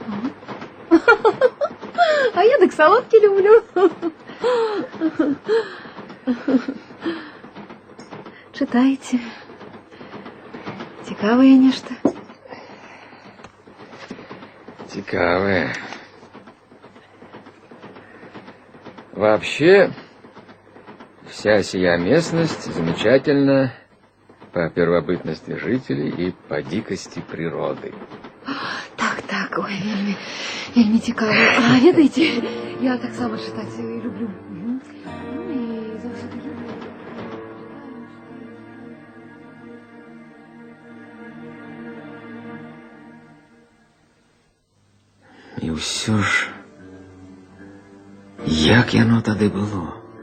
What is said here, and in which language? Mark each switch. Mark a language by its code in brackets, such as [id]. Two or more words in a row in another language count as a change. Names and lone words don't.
[be] А я так салодкі люблю. Читаеце? Цікавае нешта? Цікавое. [ru] Вообще, вся сия местность замечательна по первобытности жителей и по дикости природы. [be] Так, ой, вельмі цікава. А ведаеце, я таксама чытаць люблю. Ну і заўсёды люблю. І ўсё ж, як яно тады было?